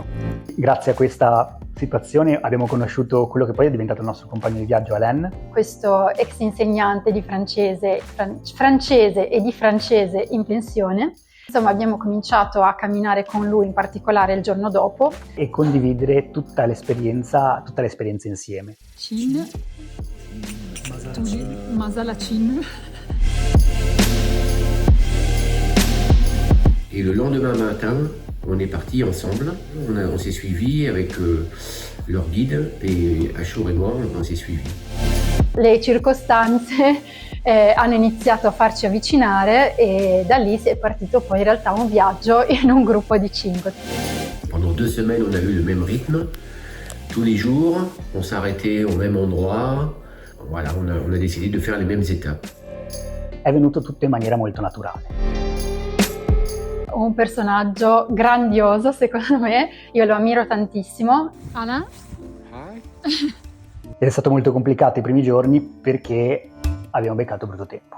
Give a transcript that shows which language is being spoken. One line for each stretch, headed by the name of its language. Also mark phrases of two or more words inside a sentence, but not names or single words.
Italian: Grazie a questa situazione abbiamo conosciuto quello che poi è diventato il nostro compagno di viaggio, Alain. Questo ex insegnante di francese e di francese in pensione. Insomma, abbiamo cominciato a camminare con lui, in particolare il giorno dopo. E condividere tutta l'esperienza insieme. Chin, Masala Chin.
French: Et le lendemain matin, on est partis ensemble. On s'est suivis avec leur guide et Achour et moi, on s'est suivis.
Italian: Le circostanze hanno iniziato a farci avvicinare e da lì è partito poi in realtà un viaggio in un gruppo di 5.
French: Pendant 2 semaines, on a eu le même rythme. Tous les jours, on s'arrêtait au même endroit. Voilà, on a décidé de faire les mêmes étapes.
Italian: È venuto tutto in maniera molto naturale. Un personaggio grandioso, secondo me, io lo ammiro tantissimo. Alain? Ed è stato molto complicato i primi giorni perché abbiamo beccato brutto tempo.